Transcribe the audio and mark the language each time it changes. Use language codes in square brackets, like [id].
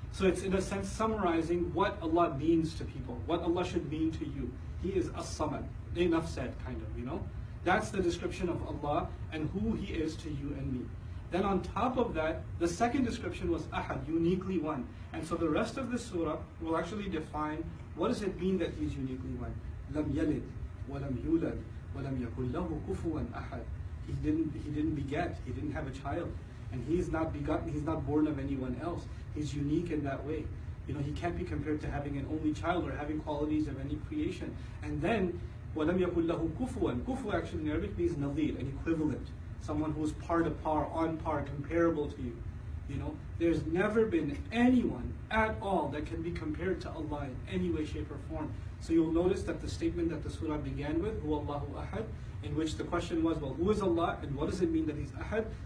[en] So it's in a sense summarizing what Allah means to people, what Allah should mean to you. He is As-Samad. Enough said, kind of, That's the description of Allah and who He is to you and me. Then on top of that, the second description was Ahad, uniquely one. And so the rest of this surah will actually define what does it mean that He's uniquely one. [ar] لم يلد ولم يولد ولم يكن له كفوا أحد. [en] He didn't beget, he didn't have a child, and he's not begotten, he's not born of anyone else. He's unique in that way. You know, he can't be compared to having an only child or having qualities of any creation. And then [ar] وَلَمْ يَكُنْ لَهُ كُفُوًا. [en] Kufu actually in Arabic means nadhir, an equivalent, someone who's par to par, on par, comparable to you. You know, there's never been anyone at all that can be compared to Allah in any way, shape, or form. So you'll notice that the statement that the surah began with, Huwa Allahu Ahad, in which the question was, well, who is Allah and what does it mean that He's Ahad?